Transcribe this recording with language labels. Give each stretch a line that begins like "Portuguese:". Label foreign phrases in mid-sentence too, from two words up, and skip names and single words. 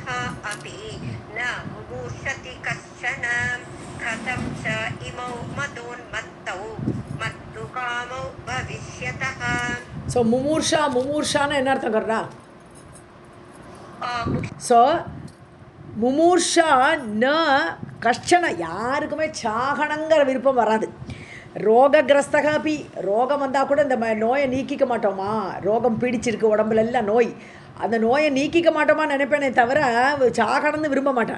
Sanskrit: अपि न मुमुषति कश्चन कथं च इमौ मदोन्मत्तौ मत्तुकामौ भविष्यतः.
Tamil: ஸோ முமூர்ஷான்னு என்ன அர்த்தம் கர்றா? ஸோ
Sanskrit: मुमूर्षा न कश्चन,
Tamil: யாருக்குமே சாகனங்கிற விருப்பம் வராது. ரோககிரஸ்தக அப்படி, ரோகம் வந்தால் கூட இந்த நோயை நீக்கிக்க மாட்டோமா, ரோகம் பீடிச்சிருக்கு உடம்புல எல்லாம் நோய், அந்த நோயை நீக்கிக்க மாட்டோமா நினைப்பேனே தவிர சாகனம்னு விரும்ப மாட்டான்.